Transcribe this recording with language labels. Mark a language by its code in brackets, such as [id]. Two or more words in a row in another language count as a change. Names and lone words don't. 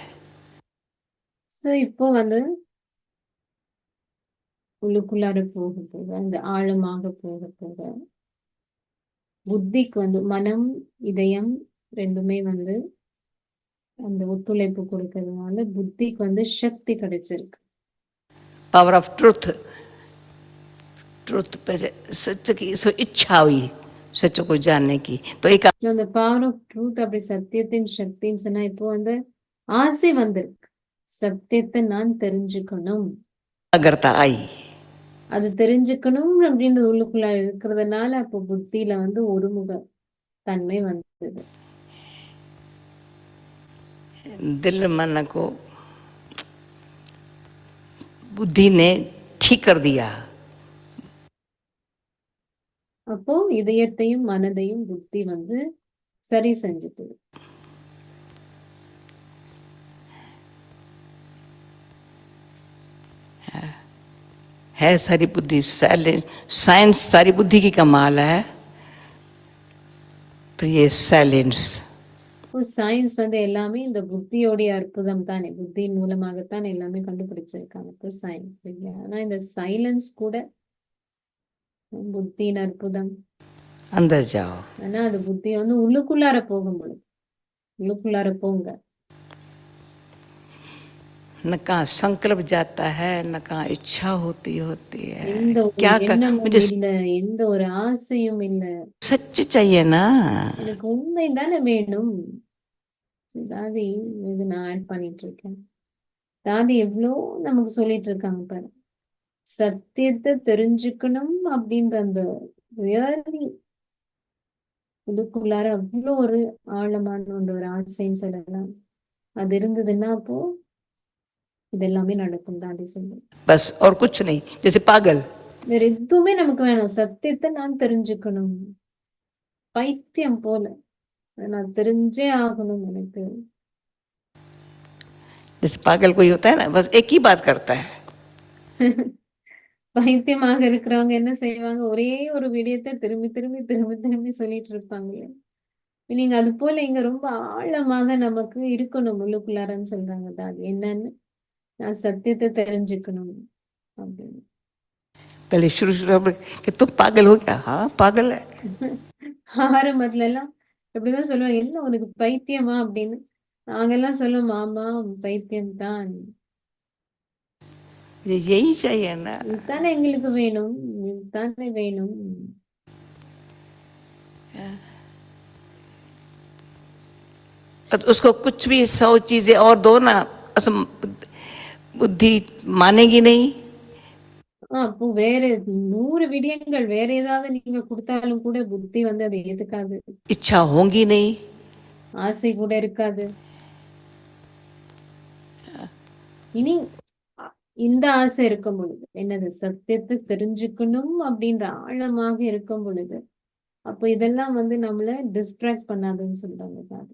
[ta] ஸோ இப்போ வந்து உள்ளுக்குள்ளார போக போக அந்த ஆழமாக போக போக புத்திக்கு வந்து மனம் இதயம் ரெண்டுமே வந்து அந்த ஒத்துழைப்பு கொடுக்கறதுனால புத்திக்கு வந்து சக்தி கிடைச்சிருக்கு. [en] power of truth, [hi] ट्रुथ पे सच की सो इच्छा हुई सच को जानने की, तो एक [ta] ஸோ அந்த [en] power of truth [ta] அப்படி சத்தியத்தின் சக்தின்னு சொன்னா இப்போ வந்து ஆசை வந்திருக்கு. சத்தியத்தை நான் தெரிஞ்சுக்கணும், [hi] अगरता आई। [ta] அது தெரிஞ்சுக்கணும் அப்படின்றது உள்ளுக்குள்ள இருக்கிறதுனால அப்போ புத்தியில வந்து ஒருமுக தன்மை வந்தது. [hi] दिल मन को बुद्धि ने ठीक कर दिया। [ta] அப்போ இதயத்தையும் மனதையும் புத்தி வந்து சரி செஞ்சுட்டு [hi] है सारी बुद्धि साइंस सारी बुद्धि की कमाल है, पर ये साइलेंस [ta] இப்போ சயின்ஸ் வந்து எல்லாமே இந்த புத்தியோடைய அற்புதம் தானே, புத்தியின் மூலமாகத்தான் எல்லாமே கண்டுபிடிச்சிருக்காங்க இப்போ சயின்ஸ் இல்லையா. ஆனா இந்த சைலன்ஸ் கூட புத்தியின் அற்புதம். [hi] अंदर जाओ, [ta] ஆனா அது புத்தி வந்து உள்ளுக்குள்ளார போகும் பொழுது, உள்ளுக்குள்ளார போங்க, [hi] न कहाँ संकल्प जाता है, न कहाँ इच्छा होती है। [ta] எந்த ஒரு [hi] क्या कर, [ta] எண்ணமும் [hi] मुझे [ta] இல்ல, எந்த ஒரு ஆசையும் இல்ல, [hi] सच चाहिए ना। [ta] எனக்கு உண்மை தானே வேணும். தாதி இது நான் ஆட் பண்ணிட்டு இருக்கேன். தாதி எவ்வளோ நமக்கு சொல்லிட்டு இருக்காங்க பாரு. சத்தியத்தை தெரிஞ்சுக்கணும் அப்படின்ற அந்த ரியலி இதுக்குள்ளார அவ்வளோ ஒரு ஆழமான ஒரு ஆசைன்னு சொல்லலாம். அது இருந்ததுன்னா அப்போ இதெல்லாமே நடக்கும் தாதி சொல்லு. [hi] बस और कुछ नहीं, जैसे पागल। [ta] வேற எதுவுமே நமக்கு வேணும், சத்தியத்தை நான் தெரிஞ்சுக்கணும், பைத்தியம் போல அதை நான் தெரிஞ்சே ஆகணும் எனக்கு. [hi] जैसे पागल कोई होता है ना, बस एक ही बात करता है। [ta] பைத்தியமாக இருக்கிறவங்க என்ன செய்வாங்க, ஒரே ஒரு விடயத்தை திரும்பி திரும்பி திரும்பி திரும்பி சொல்லிட்டு இருப்பாங்க. நீங்க அது போல இங்க ரொம்ப ஆழமாக நமக்கு இருக்கணும் உள்ளுக்குள்ளாரன்னு சொல்றாங்க தாதி. என்னன்னு, நான் சத்தியத்தை தெரிஞ்சுக்கணும் அப்படின்னு. [hi] पहले शुरू शुरू में कि तुम पागल हो क्या? हाँ पागल है। [ta] ஆரம்பத்துல எல்லாம் எப்படிதான் சொல்லுவாங்க, என்ன உனக்கு பைத்தியமா அப்படின்னு. நாங்கெல்லாம் சொல்லுவோம், ஆமா பைத்தியம் தான், [hi] यही चाहिए ना। [ta] இதுதானே எங்களுக்கு வேணும், இதுதானே வேணும். [hi] तो उसको कुछ भी 100 चीजें और दो ना, बुद्धि मानेगी नहीं। [ta] அப்போ வேற 100 விடயங்கள் வேற ஏதாவது நீங்க கொடுத்தாலும் கூட புத்தி வந்து அதை ஏத்துக்காது, [hi] इच्छा होगी नहीं। [ta] ஆசை கூட இருக்காது. இனி இந்த ஆசை இருக்கும் பொழுது என்னது, சத்தியத்தை தெரிஞ்சுக்கணும் அப்படின்ற ஆழமாக இருக்கும் பொழுது அப்போ இதெல்லாம் வந்து நம்மள டிஸ்ட்ராக்ட் பண்ணாதுன்னு சொல்றாங்க தாதி.